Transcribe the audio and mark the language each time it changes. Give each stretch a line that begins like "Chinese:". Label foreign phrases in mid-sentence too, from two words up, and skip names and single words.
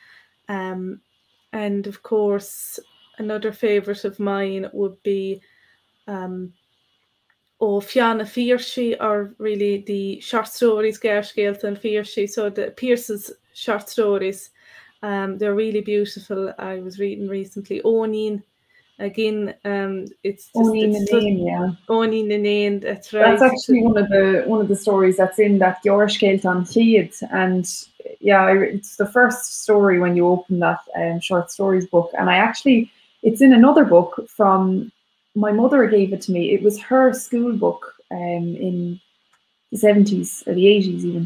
English: And of course, another favourite of mine would be Fianna Fíorchaí, or really the short stories, Gair Scéalta and Fíorchaí. So the Pearse's short stories, they're really beautiful. I was reading recently Onin. Again, it's just Onin na Nain, yeah. Onin na Nain, that's right. That's actually one of the stories that's in that Gair Scéalta an Chiad, and yeah, it's the first story when you open that short stories book. And it's in another book from, my mother gave it to me. It was her school book in the 70s or the 80s even.